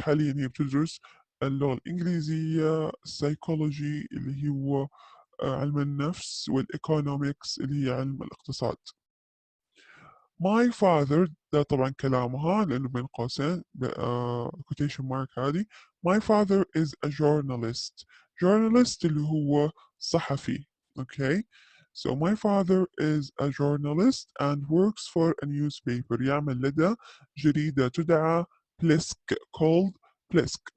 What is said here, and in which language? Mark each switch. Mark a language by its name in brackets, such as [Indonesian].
[Arabic] حاليا هي بتدرس اللغة الإنجليزية، psychology اللي هو علم النفس، والإيكونومكس اللي هي علم الاقتصاد. [English] My father [Arabic] ده طبعا كلامها لأنه بين قوسين quotation mark هذه. [English] My father is a journalist. [Arabic] Journalist اللي هو صحفي. Okay. [English] So my father is a journalist and works for a newspaper. [Arabic] يعمل لدى جريدة تدعى بليسك called بليسك.